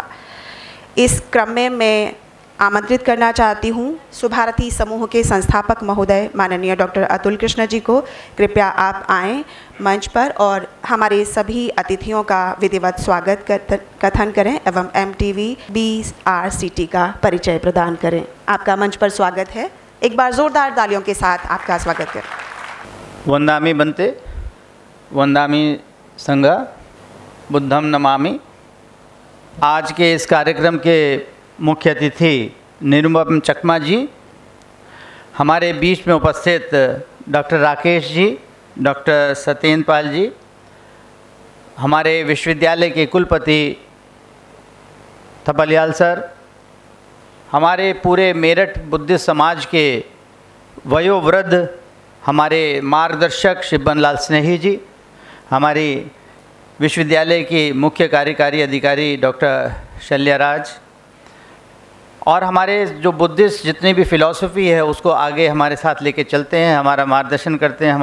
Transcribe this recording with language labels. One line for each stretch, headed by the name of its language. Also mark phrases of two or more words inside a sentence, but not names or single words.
Hindi: इस क्रम में मैं आमंत्रित करना चाहती हूँ सुभारती समूह के संस्थापक महोदय माननीय डॉक्टर अतुल कृष्ण जी को। कृपया आप आएँ मंच पर और हमारे सभी अतिथियों का विधिवत स्वागत कथन करें एवं MTV BRCT का परिचय प्रदान करें। आपका मंच पर स्वागत है। एक बार ज़ोरदार तालियों के साथ आपका स्वागत करें।
Pali: वंदामि बंते वंदामि संघा बुद्धम नमामि।
Hindi: आज के इस कार्यक्रम के मुख्य अतिथि निरुपम चकमा जी, हमारे बीच में उपस्थित डॉक्टर राकेश जी, डॉक्टर सत्येंद्र पाल जी, हमारे विश्वविद्यालय के कुलपति थपलियाल सर, हमारे पूरे मेरठ बुद्धिस्ट समाज के वयोवृद्ध हमारे मार्गदर्शक श्री बनलाल स्नेही जी, हमारी विश्वविद्यालय की मुख्य कार्यकारी अधिकारी डॉक्टर शल्याराज, और हमारे जो बुद्धिस्ट जितनी भी फ़िलॉसफ़ी है उसको आगे हमारे साथ लेके चलते हैं, हमारा मार्गदर्शन करते हैं।